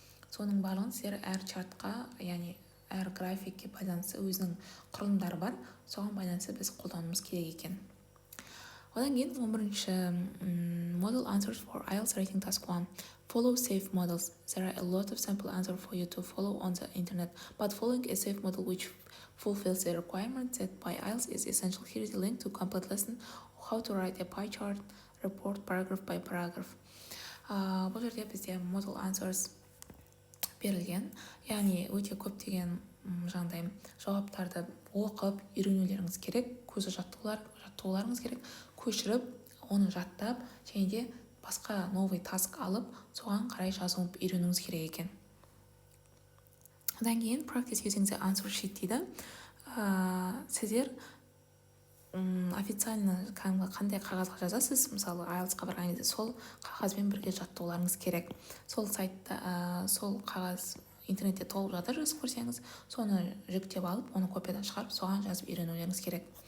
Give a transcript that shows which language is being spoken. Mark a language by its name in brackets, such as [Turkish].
[Kazakh] Соның барлығын сіздер әр чартқа, яғни, әр графикке байланысты өзінің құрылымдары бар. Соған байланысты біз қолдануымыз керек екен. Одан кейін 11-ші [English] model answers for IELTS writing task 1. Follow safe models. There are a lot of sample answers for you to follow on the internet, but following a safe model which fulfills the requirements set by IELTS is essential. Here is a link to complete lesson how to write a pie chart report paragraph by paragraph. [Kazakh] Бұл жерде бізде model answers берілген, яғни өте көптеген жаңағыдай жауаптарды оқып үйренулеріңіз керек, көзі жаттығуларыңыз керек, көшіріп, оны жаттап, және де басқа новый таск алып, соған қарай жазып үйренуіңіз керек екен. Одан кейін [English] practice using the answer sheet [Kazakh] дейді. Сіздер официально қандай қағазға жазасыз, мысалы IELTS-қа барған кезде сол қағазбен бірге жаттығуларыңыз керек. Сол сайтта, сол қағаз интернетте толып жатыр, жазып көрсеңіз, соны жүктеп алып, оны копиядан шығарып, соған жазып үйренулеріңіз керек.